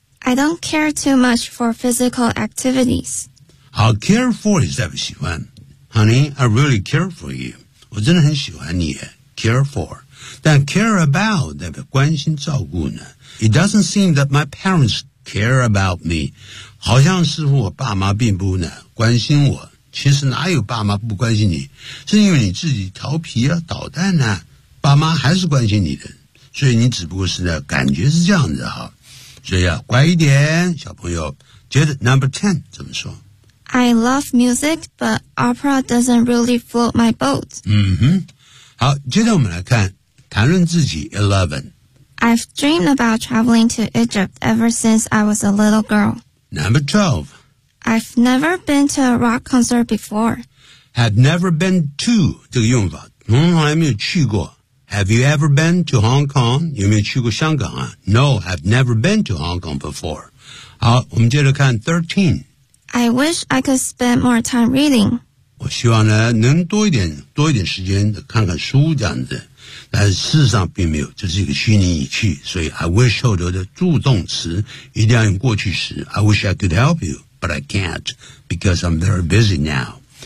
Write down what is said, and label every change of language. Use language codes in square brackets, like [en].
[en] I don't care too much for physical activities. I'll care for is [zh] 代表喜欢 [en] Honey, I really care for you. [zh] 我真的很喜欢你 [en] care for. [zh] 但 [en] care about [zh] 代表关心照顾呢 [en] It doesn't seem that my parents care about me. [zh] 好像似乎我爸妈并不呢关心我。其实哪有爸妈不关心你是因为你自己调皮啊捣蛋啊爸妈还是关心你的，所以你只不过是呢感觉是这样子哈。所以啊，乖一点，小朋友。接着 [en] number 10 [zh] 怎么说？ [en] I love music, but opera doesn't really float my boat. [zh] 嗯哼，好，接着我们来看谈论自己 11. [en] I've dreamed about traveling to Egypt ever since I was a little girl. Number 12. I've never been to a rock concert before. Have never been to [zh] 这个用法，从来没有去过。 [en] Have you ever been to Hong Kong? [zh] 有没有去过香港啊？ [en] No, I've never been to Hong Kong before. [zh] 好，我们接着看 13. [en] I wish I could spend more time reading. [zh] 我希望呢能多一点时间看看书这样子，但是事实上并没有，这是一个虚拟语气，所以 [en] I wish [zh] 后头的助动词一定要用过去时。 [en] I wish I could help you, but I can't because I'm very busy now.